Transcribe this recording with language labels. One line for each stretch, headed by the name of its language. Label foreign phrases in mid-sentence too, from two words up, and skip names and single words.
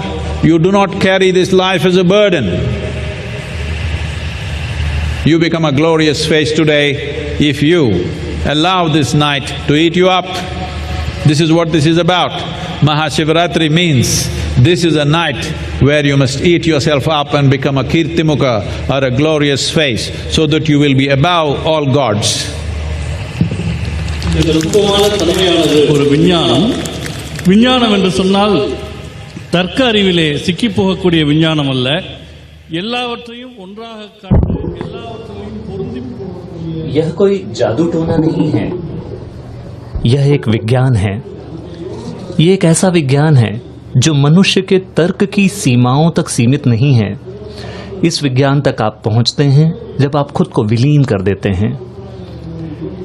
English: You do not carry this life as a burden. You become a glorious face today if you allow this night to eat you up. This is what this is about. Maha Shivaratri means this is a night where you must eat yourself up and become a Kirtimukha or a glorious face, so that you will be above all gods.
Tamil: ஒரு விஞ்ஞானம் என்று சொன்னால் தர்க்க அறிவிலே சிக்கி போகக்கூடிய விஞ்ஞானம் அல்ல, எல்லாவற்றையும் ஒன்றாக காட்டு, எல்லாவற்றையும் பொருந்தி போகக்கூடிய।
Hindi: यह कोई जादू टोना नहीं है, यह एक विज्ञान है। ये एक ऐसा विज्ञान है जो मनुष्य के तर्क की सीमाओं तक सीमित नहीं है। इस विज्ञान तक आप पहुंचते हैं जब आप खुद को विलीन कर देते हैं।